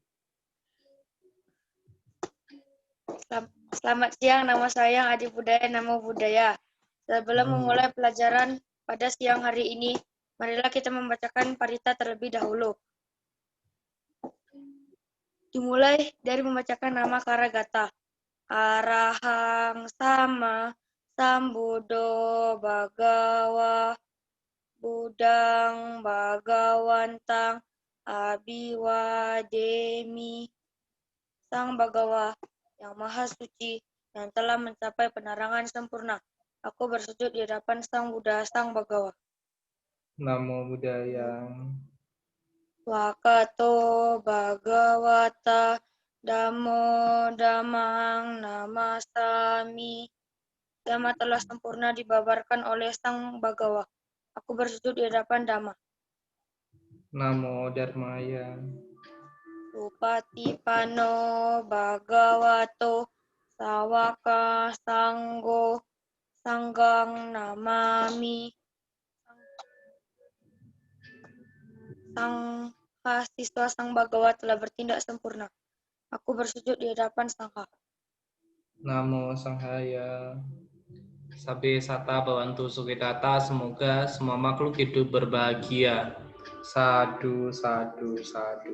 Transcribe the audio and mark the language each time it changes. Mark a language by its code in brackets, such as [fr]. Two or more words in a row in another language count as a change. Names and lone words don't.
[id] Selamat siang, nama saya Adi Budaya, [pi] Namo Buddhaya. [id] Sebelum memulai pelajaran pada siang hari ini, marilah kita membacakan parita terlebih dahulu. Dimulai dari membacakan nama Karagata. [pi] Arahang sama sambudo bagawa budang bagawantang abiwademi. [id] Sang Bagawa yang maha suci yang telah mencapai penerangan sempurna. Aku bersujud di hadapan Sang Buddha, Sang Bagawa. [pi] Namo Buddhaya. Wakato Bhagawata Damo Damang Namasami. [id] Dhamma telah sempurna dibabarkan oleh Sang Bagawa. Aku bersujud di hadapan Dhamma. [pi] Namo Dharmaya. Supatipano Bhagavato Sawaka Sanggo Sanggang Namami. [id] Sang siswa Sang Bagawa telah bertindak sempurna. Aku bersujud di hadapan Sangha. [pi] Namo Sanghaya. Sabe Sata Bawantu Sukitata, [id] semoga semua makhluk hidup berbahagia. [pi] Sadu, sadu, sadu.